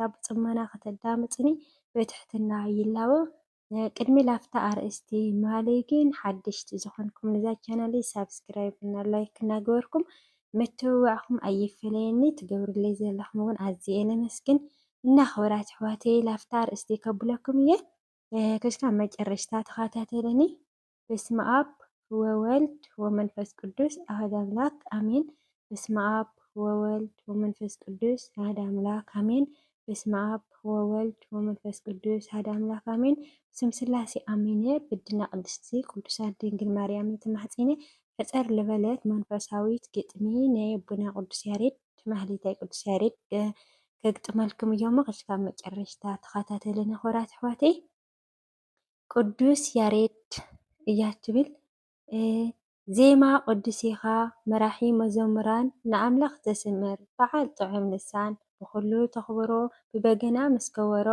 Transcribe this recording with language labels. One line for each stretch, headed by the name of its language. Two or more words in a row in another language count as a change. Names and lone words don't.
Tigrinya: ብፅሞና ከተዳምፅኒ ብትሕትና ይላቦ። ቅድሚ ላፍታ ኣርእስቲ ማለይ ግን ሓድሽቲ ዝኾንኩም ነዛ ቻናለይ ሳብስክራይብ እና ላይክ እናገበርኩም ምትብባዕኩም ኣይፍለየኒ ትገብሩለይ ዘለኹም እውን ኣዝየ ነመስግን እና ክብራት ኣሕዋተይ ላፍታ ኣርእስቲ ከብለኩም እየ። ክሽካብ መጨረሽታ ተኸታተለኒ።
Geez: በስመ አብ ወወልድ ወመንፈስ ቅዱስ አሐዱ አምላክ አሜን። በስመ አብ ወወልድ ወመንፈስ ቅዱስ አሐዱ አምላክ አሜን። በስመ አብ ወወልድ ወመንፈስ ቅዱስ አሐዱ አምላክ አሜን። ስም ስላሴ አሜን።
Tigrinya: ብድና ቅድስቲ ቅዱሳን ድንግል ማርያም ተማሕፂነ ሕፀር ልበለት መንፈሳዊት ግጥሚ ናይ ኣቦና ቅዱስ ያሬድ ማህሌታይ ቅዱስ ያሬድ ከግጥመልኩም እዮም። ክሽካብ መጨረሽታ ተኸታተለኒ ክብራት ኣሕዋተይ። ቅዱስ ያሬድ እያ ትብል ዜማ ቅዱስ ኢኻ መራሒ መዘሙራን ንኣምላኽ ዘስምር በዓል ጥዑም ልሳን ብኩሉ ተኽብሮ ብበገና ምስ ከበሮ